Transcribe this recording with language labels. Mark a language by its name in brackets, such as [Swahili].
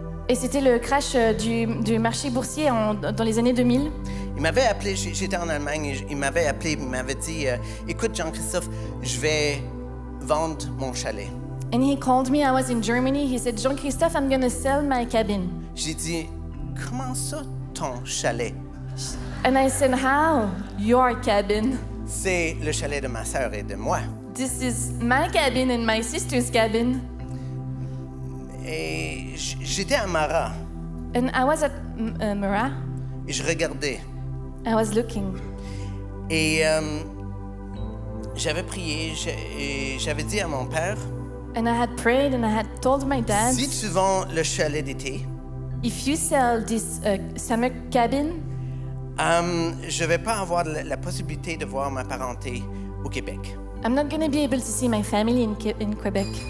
[French] Et c'était le crash du marché boursier dans les années 2000. Il m'avait appelé, j'étais en Allemagne, et il m'avait appelé, il m'avait dit, écoute Jean-Christophe, je vais vendre mon chalet. [English] And he called me. I was in Germany. He said, Jean-Christophe, I'm gonna sell my cabin. [French] J'ai dit, comment ça, ton chalet? [English] And I said, how? Your cabin. [French] C'est le chalet de ma sœur et de moi. [English] This is my cabin and my sister's cabin. [French] Et j'étais à Mara, [English] And I was at Mura. [French] et je regardais. [English] I was looking. [French] Et j'avais prié, et j'avais dit à mon père, [English] And I had prayed and I had told my dad, [French] si tu vends le chalet d'été, [English] if you sell this summer cabin, [French] je vais pas avoir la possibilité de voir ma parenté au Québec. [English] I'm not gonna be able to see my family in Quebec.